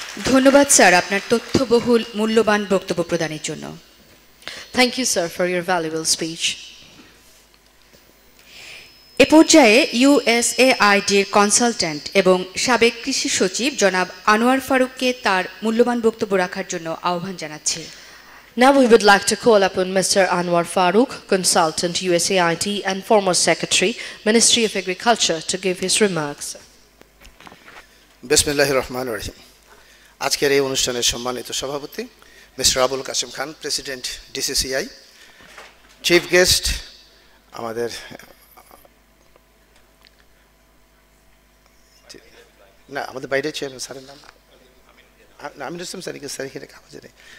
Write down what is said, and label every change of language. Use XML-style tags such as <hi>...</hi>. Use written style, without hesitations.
<bn>ধন্যবাদ স্যার আপনার তথ্যবহুল মূল্যবান বক্তব্য প্রদানের জন্য।</bn> <en>Thank you, sir, for your valuable speech.</en> <bn>এ পর্যায়ে ইউএসএআইডির কনসালট্যান্ট এবং সাবেক কৃষি সচিব জনাব আনোয়ার ফারুককে তার মূল্যবান বক্তব্য রাখার জন্য আহ্বান জানাচ্ছি।</bn> <en>Now we would like to call upon Mr. Anwar Farooq, Consultant USAID and former Secretary, Ministry of Agriculture, to give his remarks.</en> <ar>বিসমিল্লাহির রহমানির রহিম।</ar> <bn>আজকের এই অনুষ্ঠানের সম্মানিত সভাপতি মিস্টার আবুল কাশেম খান, প্রেসিডেন্ট ডিসিসিআই, চিফ গেস্ট আমাদের আমাদের বাইরে চেয়ারম্যান স্যারের নাম আমিনুল ইসলাম স্যার, স্যার এখানে কাগজে নেই।</bn>